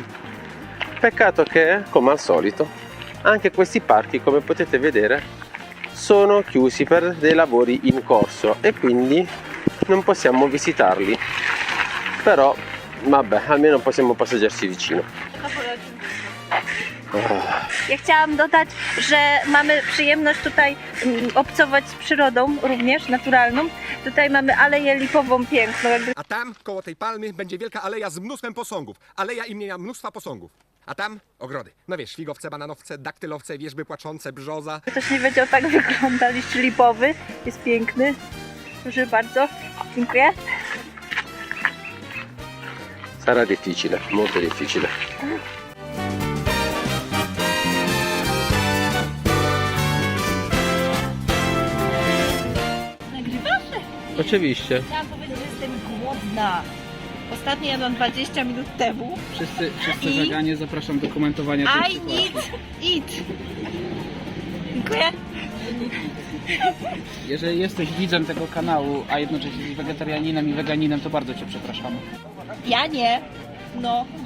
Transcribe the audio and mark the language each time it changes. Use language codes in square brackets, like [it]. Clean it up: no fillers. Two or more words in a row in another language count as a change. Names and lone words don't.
[it] Peccato che, come al solito, anche questi parchi, come potete vedere, sono chiusi per dei lavori in corso e quindi non possiamo visitarli. Però, vabbè, almeno possiamo passeggiarci vicino. [pl] Ja chciałam dodać, że mamy przyjemność tutaj obcować z przyrodą, również naturalną. Tutaj mamy aleję lipową piękną. A tam, koło tej palmy, będzie wielka aleja z mnóstwem posągów. Aleja imienia mnóstwa posągów. A tam ogrody. No wiesz, figowce, bananowce, daktylowce, wierzby płaczące, brzoza. Ktoś nie wiedział, tak wygląda liść lipowy. Jest piękny. Proszę bardzo. Dziękuję. [it] Sarà difficile, molto difficile. [pl] Oczywiście. Chciałam powiedzieć, że jestem głodna. Ostatnio jadłam 20 minut temu. Wszyscy I? weganie, zapraszam do komentowania tej I sytuacji. [en] need eat. [pl] Dziękuję. Jeżeli jesteś widzem tego kanału, a jednocześnie jesteś wegetarianinem i weganinem, to bardzo Cię przepraszamy. Ja nie. No.